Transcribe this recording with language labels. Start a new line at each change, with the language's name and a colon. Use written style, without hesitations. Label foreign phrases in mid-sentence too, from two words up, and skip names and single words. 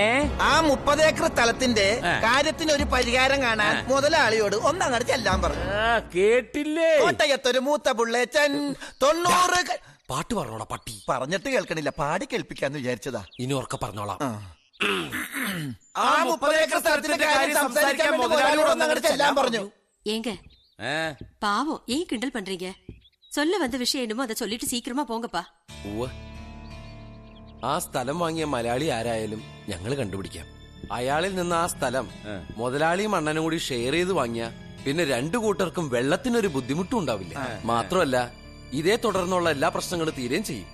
Malayalam: ആ 30 ഏക്കർ സ്ഥലത്തിന്റെ കാര്യത്തിനൊരു പരിഹാരം കാണാൻ മുതലാളിയോട് ഒന്നങ്ങോട്ട് ചെല്ലാൻ പറഞ്ഞു. കേട്ടില്ലേ? കോട്ടയത്തൊരു മൂത്ത പുള്ളേച്ചൻ 90. പാട്ട് പറഞ്ഞോടാ പട്ടി. പറഞ്ഞിട്ട് കേൾക്കണില്ല, പാടി കേൾപ്പിക്കാന്ന് വിചാരിച്ചതാ. ഇനി ഉറക്കെ പറഞ്ഞോളാം. ആ 30 ഏക്കർ സ്ഥലത്തിന്റെ കാര്യം സംസാരിക്കാൻ മുതലാളിയോട് ഒന്നങ്ങോട്ട് ചെല്ലാൻ പറഞ്ഞു.
Tamil: ஏங்க பாவம் ஏன் கிண்டல் பண்றீங்க? சொல்ல வந்த விஷயம் என்னமோ அதை சொல்லிட்டு சீக்கிரமா போங்கப்பா.
Malayalam: ആ സ്ഥലം വാങ്ങിയ മലയാളി ആരായാലും ഞങ്ങൾ കണ്ടുപിടിക്കാം. അയാളിൽ നിന്ന് ആ സ്ഥലം മുതലാളിയും അണ്ണനും കൂടി ഷെയർ ചെയ്ത് വാങ്ങിയ പിന്നെ 2 കൂട്ടർക്കും വെള്ളത്തിനൊരു ബുദ്ധിമുട്ടും ഉണ്ടാവില്ല. മാത്രമല്ല, ഇതേ തുടർന്നുള്ള എല്ലാ പ്രശ്നങ്ങളും തീരുകയും ചെയ്യും.